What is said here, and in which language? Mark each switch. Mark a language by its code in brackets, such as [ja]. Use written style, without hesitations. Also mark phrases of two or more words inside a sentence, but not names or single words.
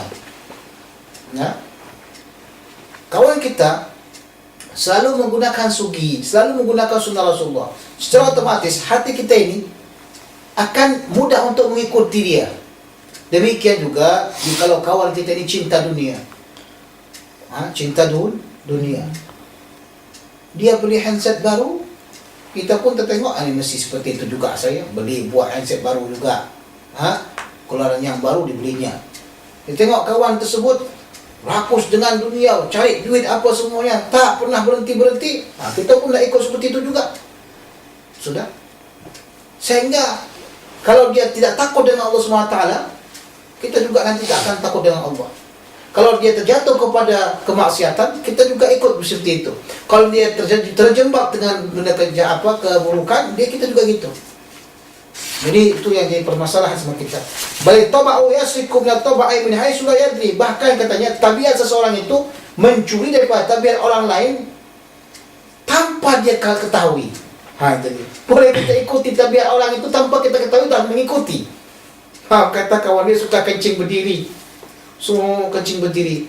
[ms] Nah, kawan kita selalu menggunakan sugi, selalu menggunakan sunnah Rasulullah. Secara otomatis, hati kita ini akan mudah untuk mengikuti dia. Demikian juga kalau kawan kita ini cinta dunia, cinta dunia, dia beli handset baru, kita pun tertengok, ini mesti seperti itu juga saya beli, buat handset baru juga, keluaran yang baru dibelinya. Kita tengok kawan tersebut rakus dengan dunia, cari duit apa semuanya, tak pernah berhenti, kita pun nak ikut seperti itu juga. Sudah. Sehingga kalau dia tidak takut dengan Allah SWT, kita juga nanti tak akan takut dengan Allah. Kalau dia terjatuh kepada kemaksiatan, kita juga ikut seperti itu. Kalau dia terjebak dengan benda kerja keburukan, kita juga gitu. Jadi itu yang jadi permasalahan sama kita. [ar] بل طبع يسرق من طبع من حيث لا يدري. [ms] Bahkan katanya tabiat seseorang itu mencuri daripada tabiat orang lain tanpa dia ketahui. Itu dia. Boleh kita ikuti tabiat orang itu tanpa kita ketahui dan mengikuti. Kata kawan dia suka kencing berdiri, semua kencing berdiri.